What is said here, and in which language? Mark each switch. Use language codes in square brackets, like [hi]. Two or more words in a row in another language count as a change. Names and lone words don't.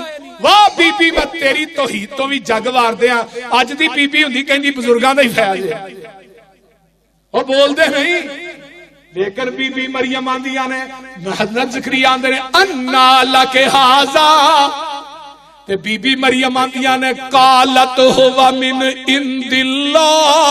[pa] واہ بی بی میں تیری توحید تو بھی جگ وار دیا. اج دی بی بی ہوندی کہندی بزرگاں دا ہی فیض ہے. وہ بول دے نہیں لیکن بی بی مریم آندیاں نے حضرت زکریا آندے نے [ar] انا لک ھذا [pa] تے بی بی مریم آندیاں نے [ar] قالت ہوا من عند اللہ.